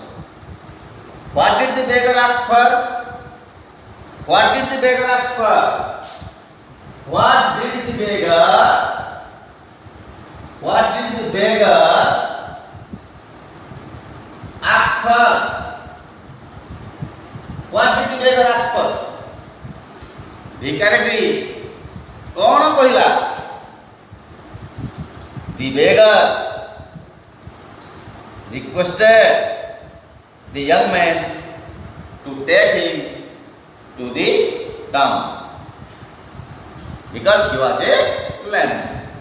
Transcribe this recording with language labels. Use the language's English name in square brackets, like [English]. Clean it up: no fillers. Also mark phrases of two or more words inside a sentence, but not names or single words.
[English] What did the beggar ask for? What did the beggar ask for? What did the beggar ask for? What did the beggar ask for? [Bhojpuri] भिखारी कौन कहला? [English] The beggar requested the young man to take him to the town because he was a lame man.